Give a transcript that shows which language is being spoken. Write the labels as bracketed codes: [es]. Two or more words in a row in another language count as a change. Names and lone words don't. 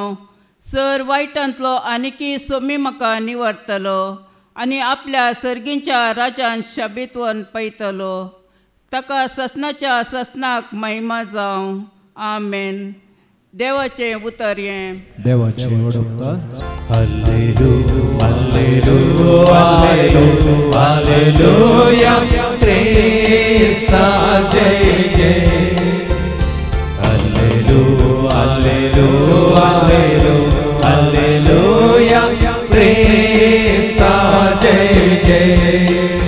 [kok] सर वायटांतलो आनिकी सोमी म्हाका निवारतलो आनी आपल्या सर्गींच्या राजान शाबीतवन पळयतलो. ताका ससनाच्या ससनाक महिमा जावं. आमेन. देवाचें उतर हें. देवाचे वडोवकार. [he] Hallelujah, hallelujah, hallelujah, hallelujah, [kok] Krista jai jai. [he] Hallelujah, hallelujah, hallelujah, hallelujah, [kok] Krista jai jai.